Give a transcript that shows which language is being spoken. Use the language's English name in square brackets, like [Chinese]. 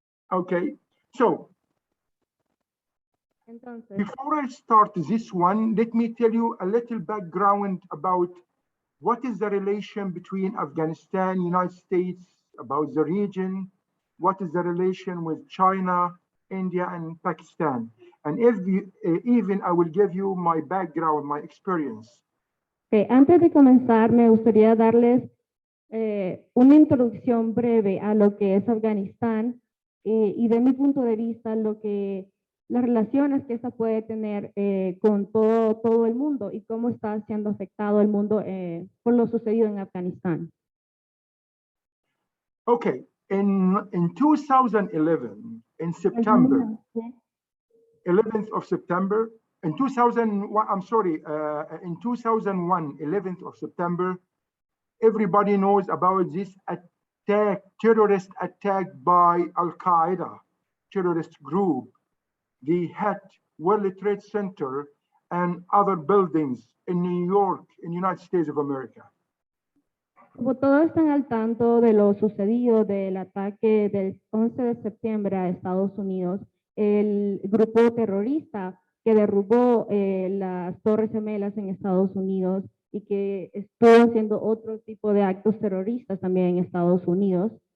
[English] Okay, so before I start this one, let me tell you a little background about what is the relation between Afghanistan, United States, about the region, what is the relation with China, India, and Pakistan. And even I will give you my background, my experience. [Spanish] Antes de comenzar, me gustaría darles una introducción breve a lo que es Afganistán y de mi punto de vista las relaciones que esta puede tener con todo el mundo y cómo está siendo afectado el mundo por lo sucedido en Afganistán. [English] Okay, in 2011, in September, 11th of September, in 2001, I'm sorry, in 2001, 11th of September, everybody knows about this attack, terrorist attack by Al-Qaeda terrorist group. They hit World Trade Center and other buildings in New York, in the United States of America. [Spanish] Como todos están al tanto de lo sucedido del ataque del 11 de septiembre a Estados Unidos, el grupo terrorista que derrubó las Torres Gemelas en Estados Unidos y que estuvo haciendo otro tipo de actos terroristas también en Estados Unidos.